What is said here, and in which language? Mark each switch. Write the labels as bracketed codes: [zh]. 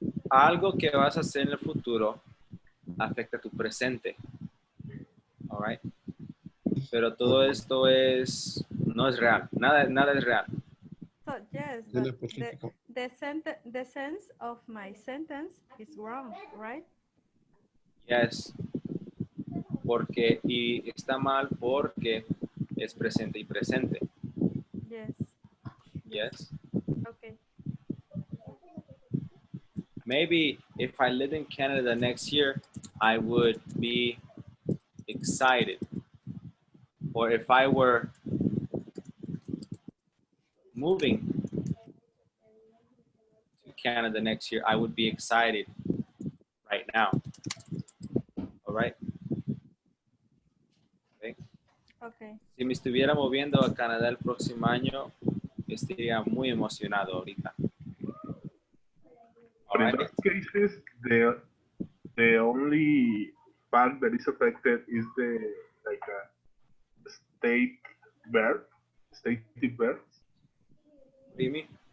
[es] Algo que vas a hacer en el futuro afecta tu presente. [en] All right. [es] Pero todo esto no es real. Nada es real. [en] So yes, but the sense of my sentence is wrong, right? Yes. [es] Porque y está mal porque es presente y presente. [en] Yes. Yes. Okay. Maybe if I lived in Canada next year, I would be excited. Or if I were moving to Canada next year, I would be excited right now. All right. Okay. Okay. [es] Si me estuviera moviendo a Canadá el próximo año, estaría muy emocionado ahorita. [en] All But in right. those cases, the only fact that is affected is the like a state verb, stative verbs. What do you mean?